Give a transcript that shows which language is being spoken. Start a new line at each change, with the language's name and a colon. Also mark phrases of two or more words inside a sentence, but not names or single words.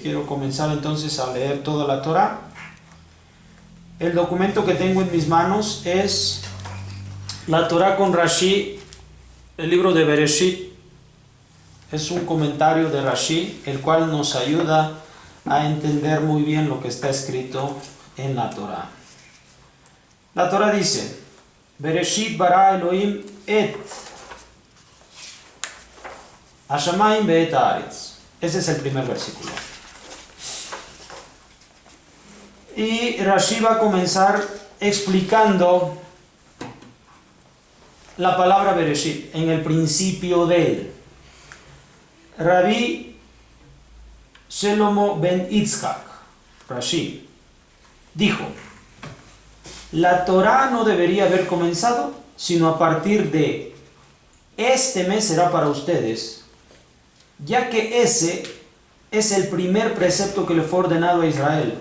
Spanish: Quiero comenzar entonces a leer toda la Torá. El documento que tengo en mis manos es la Torá con Rashi, el libro de Bereshit. Es un comentario de Rashi, el cual nos ayuda a entender muy bien lo que está escrito en la Torá. La Torá dice:
Hebrew: בראשית ברא אלהים את השמים ואת הארץ.
Spanish: Ese es el primer versículo. Y Rashi va a comenzar explicando la palabra Bereshit, en el principio de él. Rabbi Shelomo ben Yitzhak, Rashi, dijo: la Torá no debería haber comenzado, sino a partir de este mes será para ustedes, ya que ese es el primer precepto que le fue ordenado a Israel.